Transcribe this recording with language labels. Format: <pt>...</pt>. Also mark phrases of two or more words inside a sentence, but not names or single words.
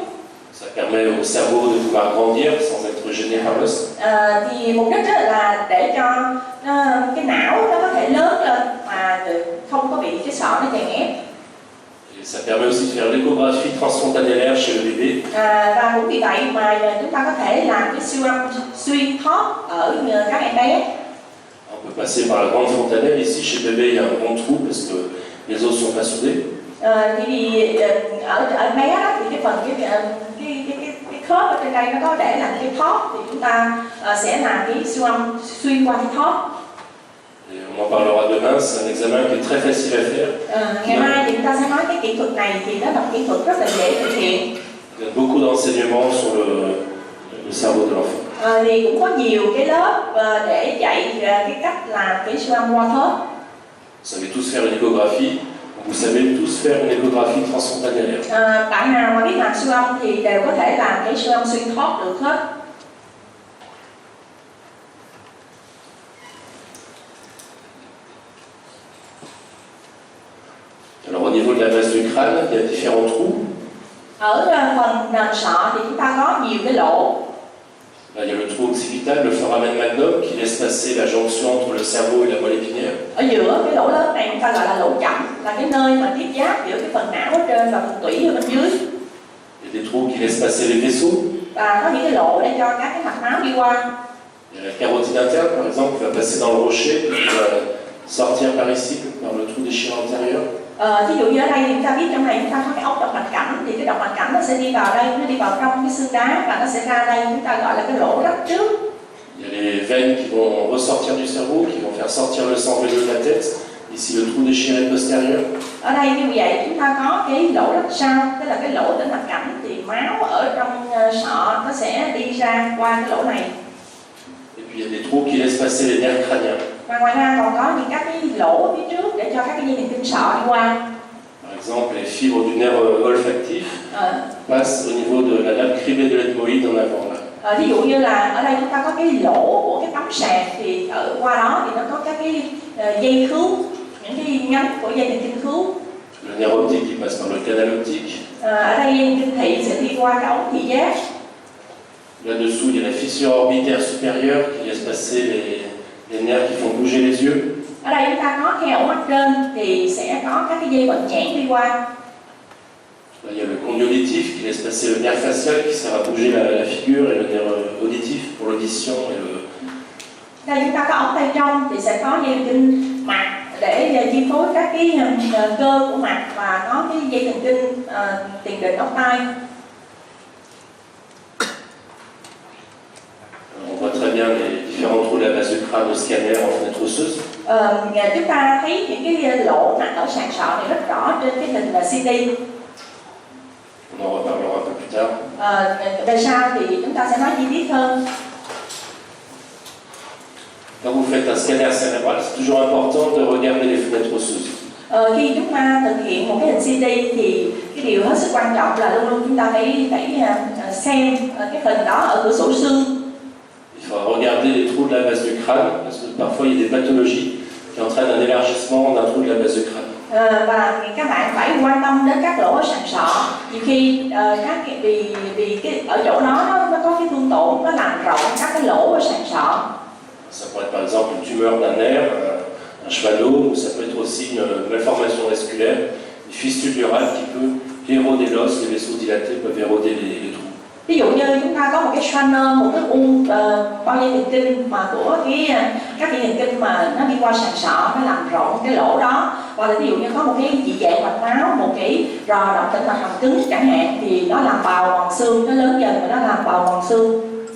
<fr>Ça permet au cerveau de pouvoir grandir sans être gêné par l'os.</fr> <vi>Thì mục đích là để cho cái não nó có thể lớn lên mà không có bị cái sọ nó chèn ép.</vi> <fr>Et ça permet aussi de faire l'échographie transfrontalière chez le bébé.</fr> <vi>Và cũng vì vậy mà chúng ta có thể làm cái siêu âm xuyên thóp ở các em bé.</vi> <fr>On peut passer par la grande frontalière. Ici, chez le bébé, il y a un grand trou parce que les os sont pas soudés.</fr> <vi>Thì ở bé đó, thì cái phần cái khớp ở trên đây nó có để làm cái thóp, thì chúng ta sẽ làm cái siêu âm xuyên qua cái thóp.</vi> <fr>Et on en parlera demain. C'est un examen qui est très facile à faire.</fr> <vi>Ngày mai thì chúng ta sẽ nói cái kỹ thuật này, thì nó là một kỹ thuật rất là dễ thực hiện.</vi> <fr>Il y a beaucoup d'enseignements sur le cerveau de l'enfant.</fr> <vi>Thì cũng có nhiều cái lớp để dạy cái cách làm cái siêu âm qua thớp.</vi> <fr>Vous savez tous faire une échographie. Vous savez tous faire une échographie transfrontalière.</fr> <vi>Bạn nào mà biết làm siêu âm thì đều có thể làm cái siêu âm xuyên thóp được hết.</vi> <fr>Alors au niveau de la base du crâne, il y a différents trous.</fr> <vi>Ở phần nền sọ thì chúng ta có nhiều cái lỗ.</vi> <fr>Là, il y a le trou occipital, le foramen magnum, qui laisse passer la jonction entre le cerveau et la moelle épinière.</fr> <vi>Ở giữa cái lỗ lớn này chúng ta gọi là lỗ chậm, là cái nơi mà tiếp giáp giữa cái phần não ở trên và phần tủy ở bên dưới.</vi> <fr>Il y a des trous qui laissent passer les vaisseaux.</fr> <vi>Và có những cái lỗ để cho các cái mạch máu đi qua.</vi> <fr>Il y a la carotide interne, par exemple, qui va passer dans le rocher, qui va sortir par ici, par le trou déchirant antérieur.</fr> <vi>Ví dụ như ở đây thì chúng ta biết trong này chúng ta có cái ốc động mạch cảnh, thì cái động mạch cảnh nó sẽ đi vào đây, nó đi vào trong cái xương đá và nó sẽ ra đây, chúng ta gọi là cái lỗ rách trước.</vi> <fr>Il y a les veines qui vont ressortir du cerveau, qui vont faire sortir le sang veineux de la tête. Ici, le trou déchiré postérieur.</fr> <vi>Ở đây như vậy chúng ta có cái lỗ rách sau, tức là cái lỗ tĩnh mạch cảnh, thì máu ở trong sọ nó sẽ đi ra qua cái lỗ này.</vi> <fr>Et puis il y a des trous qui laissent passer les nerfs crâniens.</fr> <vi>Và ngoài ra còn có những các cái lỗ phía trước để cho các cái dây thần kinh sọ đi qua.</vi> <fr>Par exemple, les fibres du nerf olfactif passent au niveau de la lame cribée de l'ethmoïde en avant. Là.</fr> <vi>Ví dụ như là ở đây chúng ta có cái lỗ của cái tấm sàn, thì ở qua đó thì nó có các cái dây khứu, những cái nhánh của dây thần kinh khứu.</vi> <fr>Le nerf optique qui passe par le canal optique.</fr> <vi>Ở đây dây thần kinh thị sẽ đi qua cái ống thị giác.</vi> <fr>Là-dessous, il y a la fissure orbitaire supérieure qui laisse passer les nerfs qui font bouger les yeux.</fr> <vi>Ở đây chúng ta có theo ống mắt trên thì sẽ có các cái dây vận nhãn đi qua.</vi> <fr>Là, il y a le condyolitif qui laisse passer le nerf facial qui sert à bouger la figure et le nerf auditif pour l'audition et le.</fr> <vi>Đây chúng ta có ống tay trong thì sẽ có dây thần kinh mặt để chi phối các cái cơ của mặt, và có cái dây thần kinh tiền đình ốc tai.</vi> <fr>On voit très bien les différents trous de la base du crâne au scanner en fenêtre osseuse.</fr> <vi>Chúng ta thấy những cái lỗ nặng ở sàn sọ này rất rõ trên cái hình là CT.</vi> <fr>On en reparlera un peu plus tard.</fr> <vi>Về sau thì chúng ta sẽ nói chi tiết hơn.</vi> <fr>Quand vous faites un scanner cérébral, c'est toujours important de regarder les fenêtres osseuses.</fr> <vi>Khi chúng ta thực hiện một cái hình CT thì cái điều hết sức quan trọng là luôn luôn chúng ta phải xem cái hình đó ở cửa sổ xương.</vi> <fr>Il faut regarder les trous de la base du crâne, parce que parfois il y a des pathologies qui entraînent un élargissement d'un trou de la base du crâne.</fr> <vi>Và các bạn phải quan tâm đến các lỗ ở sàn sọ. Nhiều khi vì cái ở chỗ đó nó có cái thương tổn, nó làm rộng các cái lỗ ở sàn sọ.</vi> <fr>Ça pourrait être par exemple une tumeur d'un nerf, un chevalome, ou ça peut être aussi une malformation vasculaire, une fistule neurale qui peut éroder l'os, les vaisseaux dilatés peuvent éroder les trous.</fr> <vi>Ví dụ như chúng ta có một cái Schwanner, một cái u bao dây thần kinh mà của các dây thần kinh mà nó đi qua sàn sọ, nó làm rộng cái lỗ đó, hoặc là ví dụ như có một cái dị dạng mạch máu, một cái rò động tĩnh mạch hàm cứng chẳng hạn, thì nó làm bào mòn xương, nó lớn dần và nó làm bào mòn xương.</vi>